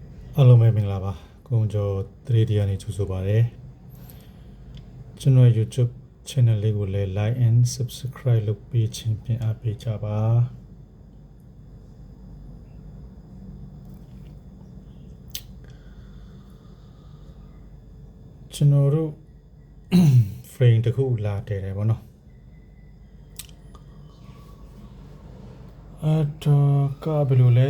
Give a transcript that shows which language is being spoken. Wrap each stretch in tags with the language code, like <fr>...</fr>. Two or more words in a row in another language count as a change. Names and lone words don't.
<my>အားလုံးပဲမင်္ဂလာပါကိုုံကျော် 3D ကနေကြိုဆိုပါရစေကျွန်တော် YouTube channel လေးကိုလည်း</my> <en>like and subscribe</en> <my>လုပ်ပေးခြင်းဖြင့်အားပေးကြပါ ကျွန်တော်တို့ frame တစ်ခုလာတည်တယ်ဗောနော်အဲ့တော့ကဘယ်လိုလဲ</my>